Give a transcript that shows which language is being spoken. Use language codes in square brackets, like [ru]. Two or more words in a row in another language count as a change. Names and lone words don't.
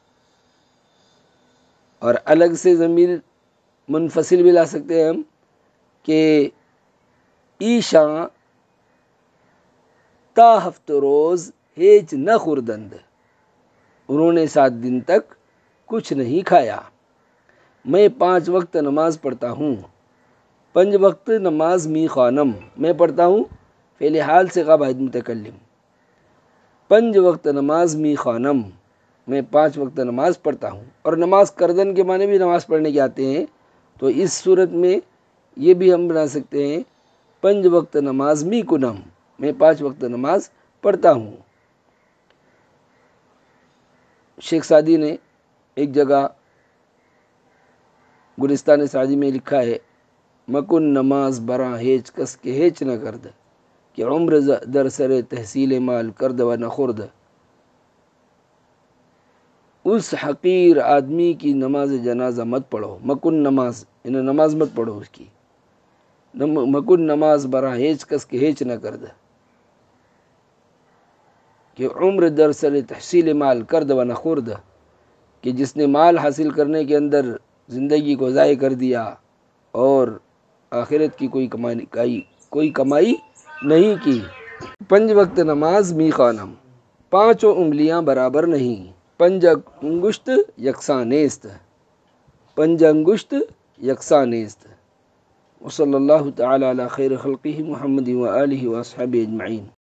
[ur] اور الگ سے ضمیر منفصل بھی لا سکتے ہیں ہم کہ [fa] ایشاں تا ہفت روز ہیچ نہ خوردند، [ur] انہوں نے 7 دن تک کچھ نہیں کھایا۔ میں 5 وقت نماز پڑھتا ہوں۔ [fa] 5 وقت نماز می خوانم، [ur] میں پڑھتا ہوں، فعل حال سے واحد متکلم، [fa] 5 وقت نماز می خوانم، [ur] میں 5 وقت نماز پڑھتا ہوں۔ اور نماز کردن کے معنی بھی نماز پڑھنے کے آتے ہیں، تو اس صورت میں یہ بھی ہم بنا سکتے ہیں [fa] 5 وقت نماز می کنم، [ur] میں 5 وقت نماز پڑھتا ہوں۔ شیخ سعدی نے ایک جگہ گلستان سعدی میں لکھا ہے، [fa] مکن نماز براں ہیچ کس کے ہیچ نہ کرد، کہ عمر در سر تحصیل مال کرد و نہ خورد۔ [ur] اس حقیر آدمی کی نماز جنازہ مت پڑھو، [fa] مکن نماز [ur] انہیں نماز مت پڑھو اس کی، [fa] مکن نماز براں ہیچ کس کے ہیچ نہ کرد، کہ عمر در سر تحصیل مال کرد و نہ خورد، [ur] کہ جس نے مال حاصل کرنے کے اندر زندگی کو ضائع کر دیا اور آخرت کی کوئی کمائی نہیں کی۔ [fa] 5 وقت نماز می خوانم، [ur] 5 انگلیاں برابر نہیں، [fa] 5 انگشت یکساں نیست، 5 انگشت یکساں نیست۔ [ar] وصلی اللہ تعالی علی خیر خلقہ محمد و آلہ و اصحابہ اجمعین۔